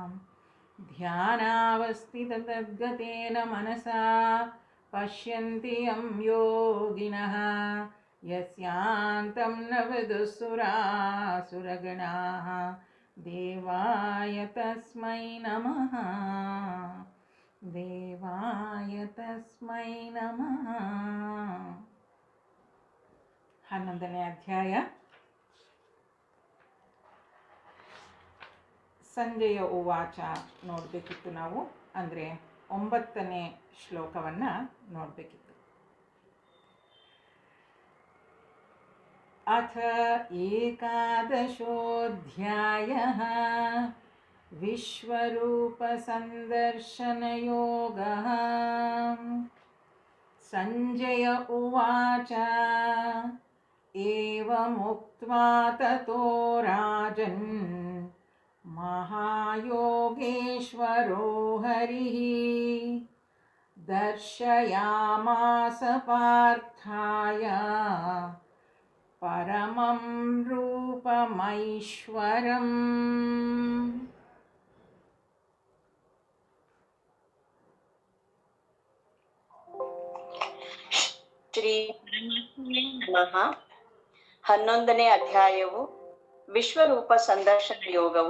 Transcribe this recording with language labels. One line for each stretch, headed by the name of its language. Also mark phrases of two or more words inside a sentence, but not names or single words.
Sanskrit: ध्यानावस्थिततद्गतेन मनसा पश्यन्ति यं योगिनः यस्यान्तं न विदुःसुरासुरगणाः। देवाय तस्मै नमः। देवाय तस्मै नमः।
Kannada: 11ನೇ ಅಧ್ಯಾಯ.
Sanskrit: ಸಂಜಯ ಉವಾಚ
Kannada: ನೋಡಬೇಕಿತ್ತು ನಾವು, ಅಂದರೆ 9ನೇ ಶ್ಲೋಕವನ್ನು ನೋಡಬೇಕಿತ್ತು.
Sanskrit: ಅಥ ಏಕಾದಶೋऽಧ್ಯಾಯಃ ವಿಶ್ವರೂಪಸಂದರ್ಶನಯೋಗಃ. ಸಂಜಯ ಉವಾಚ ಏವಮುಕ್ತ್ವಾ ತತೋ ರಾಜನ್ ಮಹಾಯೋಗೇಶ್ವರೋ ಹರಿಃ ದರ್ಶಯಾಮಾಸ ಪಾರ್ಥಾಯ ಪರಮಂ ರೂಪಮೈಶ್ವರಂ. ಶ್ರೀ ಪರಮಾತ್ಮನೇ ನಮಃ.
Kannada: 11ನೇ ಅಧ್ಯಾಯವು ವಿಶ್ವರೂಪ ಸಂದರ್ಶನ ಯೋಗವು.